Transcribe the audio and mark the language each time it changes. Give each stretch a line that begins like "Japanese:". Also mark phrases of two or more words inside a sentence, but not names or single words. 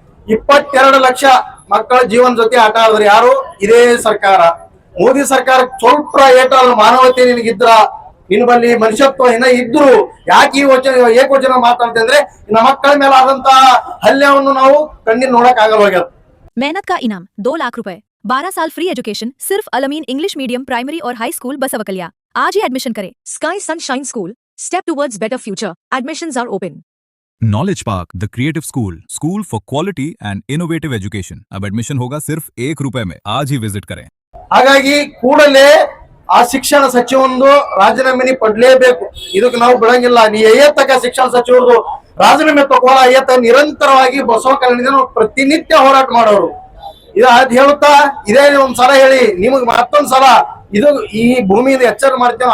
Kannada: 22 ಲಕ್ಷ ಮಕ್ಕಳ ಜೀವನ ಜೊತೆ ಆಟ ಆಡಿದ್ರೆ ಯಾರು? ಇದೇ ಸರ್ಕಾರ, ಮೋದಿ ಸರ್ಕಾರ. ಸ್ವಲ್ಪ ಏಟಲ್ಲ ಮಾನವತೆ ನಿನಗಿದ್ರ, ನಿನ್ ಬಲ್ಲಿ ಮನುಷ್ಯತ್ವ ಇನ್ನ ಇದ್ರು ಯಾಕೆ ಈ ಏಕವಚನ ಮಾತಾಡ್ತೆ ಅಂದ್ರೆ ನಮ್ಮ ಮಕ್ಕಳ ಮೇಲೆ ಆದಂತಹ ಹಲ್ಲೆಯನ್ನು ನಾವು ಕಣ್ಣಿನ ನೋಡಕ್ ಆಗಲ್ಲ.
Hindi: मेहनत का इनाम 2 लाख रुपए, 12 साल
English: free education
Hindi: सिर्फ अलमीन इंग्लिश मीडियम प्राइमरी और हाई स्कूल बसवकलिया. आज ही एडमिशन करें.
English: Sky Sunshine School, step towards better future. admissions are open. Knowledge Park, the creative school for quality and innovative education.
Hindi: अब एडमिशन होगा सिर्फ ₹1 में. आज ही विजिट करें.
Kannada: ಹಾಗಾಗಿ ಕೂಡಲೇ ಆ ಶಿಕ್ಷಣ ಸಚಿವೊಂದು ರಾಜೀನಾಮೆ ಪಡ್ಲೇಬೇಕು. ಇದಕ್ಕೆ ನಾವು ಬಿಡಂಗಿಲ್ಲ. ನೀ ತಕ್ಕ ಶಿಕ್ಷಣ ಸಚಿವರು ರಾಜೀನಾಮೆ ತಗೊಳ್ಳ ನಿರಂತರವಾಗಿ ಬಸವ ಕಲ್ಯಾಣದಿಂದ ಪ್ರತಿನಿತ್ಯ ಹೋರಾಟ ಮಾಡೋರು. ಇದು ಅದ್ ಹೇಳುತ್ತಾ ಇದೇ ಒಂದ್ಸಲ ಹೇಳಿ ನಿಮಗ್ ಮತ್ತೊಂದ್ಸಲ ಇದು ಈ ಭೂಮಿಯಿಂದ ಎಚ್ಚರ ಮಾಡ್ತೇವೆ.